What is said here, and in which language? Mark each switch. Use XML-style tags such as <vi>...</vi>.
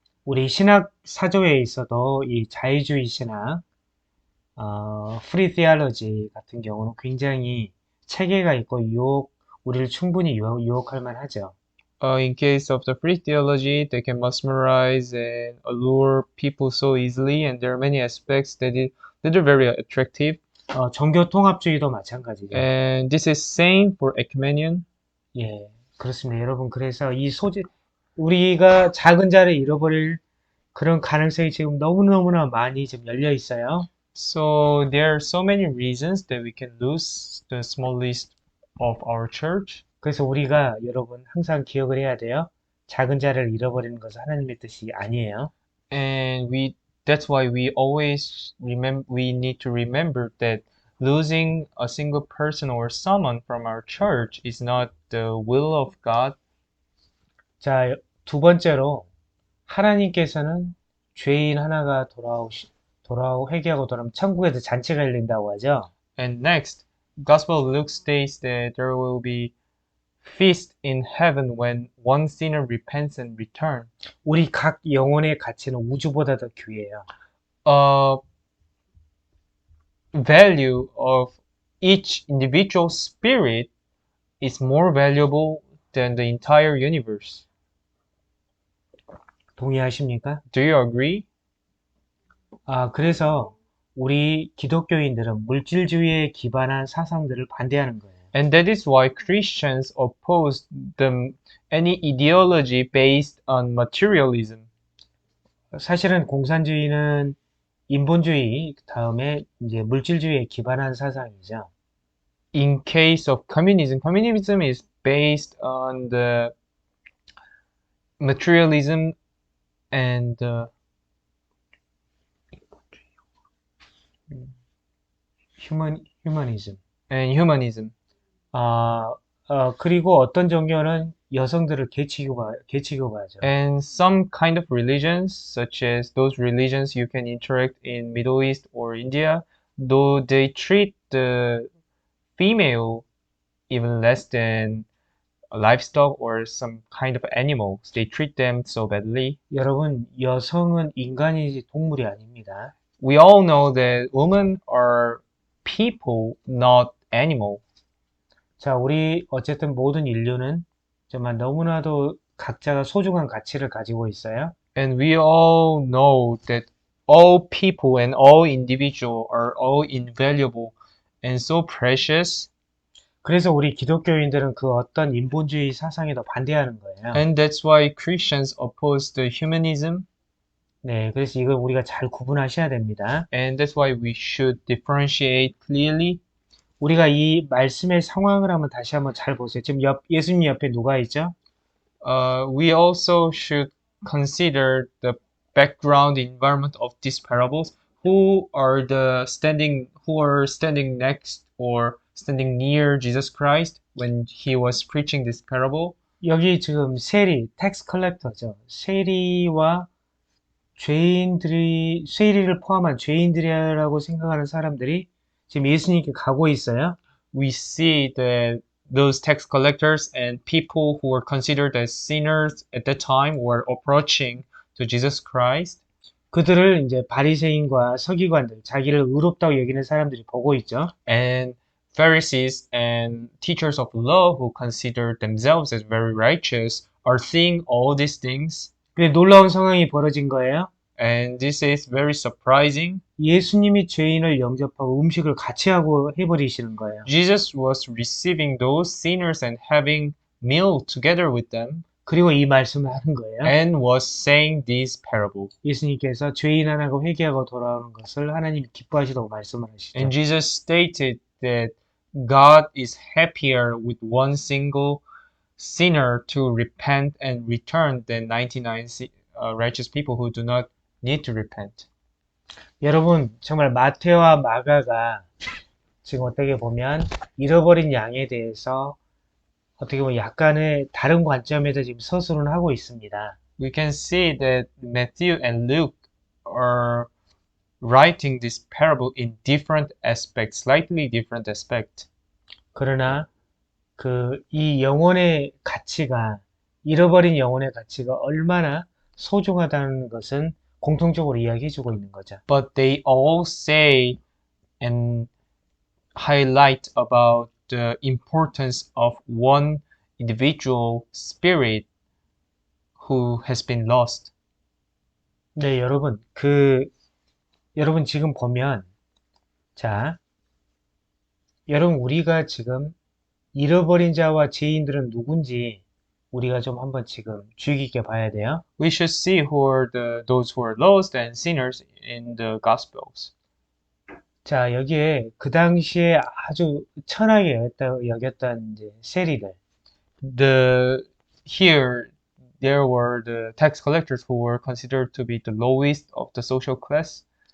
<ko>우리 신학 사조에 있어도 이 자유주의 신학, 프리 티올로지 같은 경우는 굉장히 체계가 있고 우리를 충분히 유혹할 만하죠.</ko> <en>In case of the free theology, they can mesmerize and allure people so easily, and there are many aspects that are very attractive.</en> <ko>종교 통합주의도 마찬가지죠.</ko> <en>And this is same for ecumenian.</en> <ko>예, 그렇습니다. 여러분, 그래서 이 우리가 작은 자를 잃어버릴 그런 가능성이 지금 너무너무나 많이 지금 열려 있어요.</ko> <en>So there are so many reasons that we can lose the smallest of our church.</en> <ko>그래서 우리가 여러분 항상 기억을 해야 돼요. 작은 자를 잃어버리는 것은 하나님의 뜻이 아니에요.</ko> <en>And that's why we always we need to remember that losing a single person or someone from our church is not the will of God.</en> <ko>자, 두 번째로 하나님께서는 죄인 하나가 돌아오고 회개하고 돌아오면 천국에서 잔치가 열린다고 하죠.</ko> <en>And next, Gospel of Luke states that there will be feast in heaven when one sinner repents and returns.</en> <ko>우리 각 영혼의 가치는 우주보다 더 귀해요.</ko> <en>Value of each individual spirit is more valuable than the entire universe.</en> <ko>동의하십니까?</ko> <en>Do you agree?</en> <ko>그래서 우리 기독교인들은 물질주의에 기반한 사상들을 반대하는 거예요.</ko> <en>And that is why Christians oppose any ideology based on materialism.</en> <ko>사실은 공산주의는 인본주의 다음에 이제 물질주의에 기반한 사상이죠.</ko> <en>In case of communism, communism is based on the materialism and</en> <ko>휴머니즘.</ko> <en>humanism.</en> <ko>그리고 어떤 종교는 여성들을 계층화하죠.</ko> <en>And some kind of religions, such as those religions you can interact in Middle East or India, though they treat the female even less than a livestock or some kind of animals. They treat them so badly.</en> <ko>여러분, 여성은 인간이지 동물이 아닙니다.</ko> <en>We all know that women are people, not animal.</en> <ko>자, 우리 어쨌든 모든 인류는 정말 너무나도 각자가 소중한 가치를 가지고 있어요.</ko> <en>And we all know that all people and all individual are all invaluable and so precious.</en> <ko>그래서 우리 기독교인들은 그 어떤 인본주의 사상에도 반대하는 거예요.</ko> <en>And that's why Christians oppose the humanism.</en> <ko>네, 그래서 이걸 우리가 잘 구분하셔야 됩니다.</ko> <en>And that's why we should differentiate clearly.</en> <ko>우리가 이 말씀의 상황을 한번 다시 한번 잘 보세요. 지금 예수님 옆에 누가 있죠?</ko> <en>We also should consider the background environment of these parables. Who are standing next or standing near Jesus Christ when he was preaching this parable?</en> <ko>여기 지금 텍스 컬렉터죠. 세리와 세리를 포함한 죄인들이라고 생각하는 사람들이 지금 예수님께 가고 있어요.</ko> <en>We see that those tax collectors and people who were considered as sinners at that time were approaching to Jesus Christ.</en> <ko>그들을 이제 바리새인과 서기관들, 자기를 의롭다고 여기는 사람들이 보고 있죠.</ko> <en>And Pharisees and teachers of law who considered themselves as very righteous are seeing all these things.</en> <ko>근데 놀라운 상황이 벌어진 거예요.</ko> <en>And this is very surprising.</en> <ko>예수님이 죄인을 영접하고 음식을 같이 하고 해버리시는 거예요.</ko> <en>Jesus was receiving those sinners and having meal together with them.</en> <ko>그리고 이 말씀을 하는 거예요.</ko> <en>And was saying this parable.</en> <ko>예수님께서 죄인 하나가 회개하고 돌아오는 것을 하나님 기뻐하시다고 말씀을 하시죠.</ko> <en>And Jesus stated that God is happier with one single sinner to repent and return than 99 righteous people who do not need to repent.</en> <ko>여러분, 정말 마태와 마가가 지금 어떻게 보면 잃어버린 양에 대해서 어떻게 보면 약간의 다른 관점에서 지금 서술을 하고 있습니다.</ko> <en>We can see that Matthew and Luke are writing this parable in different aspects, slightly different aspect.</en> <ko>그러나 이 영혼의 가치가, 잃어버린 영혼의 가치가 얼마나 소중하다는 것은 공통적으로 이야기해주고 있는 거죠.</ko> <en>But they all say and highlight about the importance of one individual spirit who has been lost.</en> <ko>네, 여러분, 여러분 지금 보면, 자, 여러분 우리가 지금 잃어버린 자와 죄인들은 누군지 우리가 좀 한번 지금 주의 깊게 봐야 돼요.</ko> <en>We should see who are those who are lost and sinners in the Gospels.</en> <ko>자, 여기에 그 당시에 아주 천하게 여겼던 이제 세리들.</ko> <en>Here there were the tax collectors who were considered to be the lowest of the social class.</en>